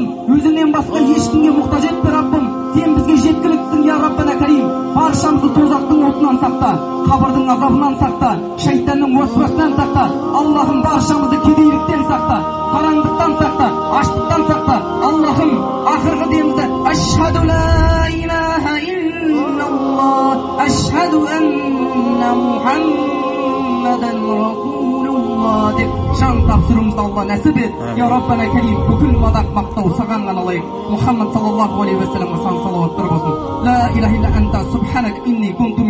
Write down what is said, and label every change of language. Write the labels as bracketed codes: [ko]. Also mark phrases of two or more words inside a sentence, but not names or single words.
[kk] Өзіңнен басқа ешкімге мұқтаж етпе Раббым. Сен бізге жеткіліктісің, [ar] يا ربنا كريم. [kk] Баршамызды тозақтың отынан сақта, қабірдің азабынан сақта, шайтанның уасуасынан сақта. Аллахым, баршамызды кедейліктен сақта, қараңдықтан сақта, аштықтан сақта. Аллахым, ақырғы демізді [ar] أشهد لا إله إلا الله أشهد أن محمدا رسول الله [kk] деп жан тапсыруымызды Алла нәсіп ет. [ar] يا ربنا كريم, [kk] бүкіл мадақ мақтау саған ғана лайық. Мұхаммад [ar] صلى الله عليه وسلم [kk] сан салауаттар болсын. [ar] لا إله إلا أنت سبحانك إني